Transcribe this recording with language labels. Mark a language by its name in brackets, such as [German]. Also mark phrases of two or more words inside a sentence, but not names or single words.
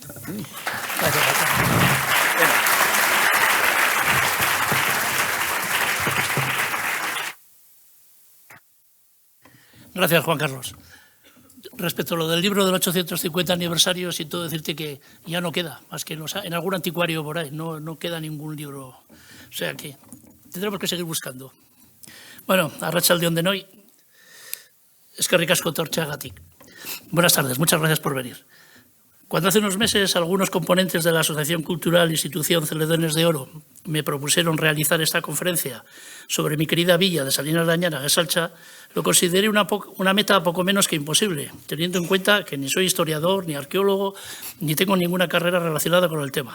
[Spanish] Gracias, Juan Carlos. Respecto a lo del libro del 850 aniversario, siento decirte que ya no queda, más que en algún anticuario por ahí, no queda ningún libro. O sea que tendremos que seguir buscando. [Basque] Bueno, arratsalde-on denoi, eskerrik asko etortzeagatik. [Spanish] Buenas tardes, muchas gracias por venir. Cuando hace unos meses algunos componentes de la Asociación Cultural Institución Celedones de Oro me propusieron realizar esta conferencia sobre mi querida villa de Salinas de Añana, Gesalcha, lo consideré una meta poco menos que imposible, teniendo en cuenta que ni soy historiador, ni arqueólogo, ni tengo ninguna carrera relacionada con el tema.